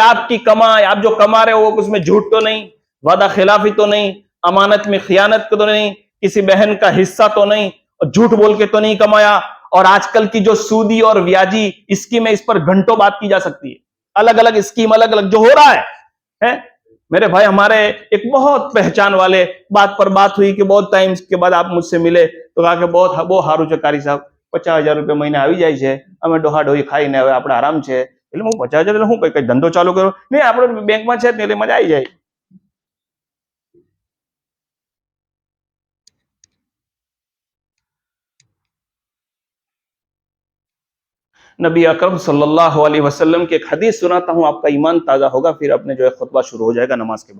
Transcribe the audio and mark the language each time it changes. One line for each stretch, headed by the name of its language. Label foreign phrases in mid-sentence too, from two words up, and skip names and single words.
Urdu: آپ کی کمائی, آپ جو کما رہے ہو اس میں جھوٹ تو نہیں, وعدہ خلافی تو نہیں, امانت میں خیانت تو نہیں, کسی بہن کا حصہ تو نہیں, اور جھوٹ بول کے تو نہیں کمایا. اور آج کل کی جو سودی اور بیاجی اسکیم ہے, اس پر گھنٹوں بات کی جا سکتی ہے. الگ الگ اسکیم, الگ الگ جو ہو رہا ہے. میرے بھائی ہمارے ایک بہت پہچان والے بات پر بات ہوئی کہ بہت ٹائم کے بعد آپ مجھ سے ملے تو کہا کہ بہت وہ
Gujarati: હારું છે કારી સાહેબ, 50,000 રૂપિયા મહિને આવી જાય છે, અમે ડોહા ડોહી ખાઈને હવે આપણે આરામ છે. એટલે હું 50,000 એટલે હું કઈ ધંધો ચાલુ કર્યો નહીં, આપણે બેંકમાં છે એટલે મજા આવી જાય.
Urdu: نبی اکرم صلی اللہ علیہ وسلم کی ایک حدیث سناتا ہوں, آپ کا ایمان تازہ ہوگا, پھر اپنے جو ہے خطبہ شروع ہو جائے گا نماز کے بعد.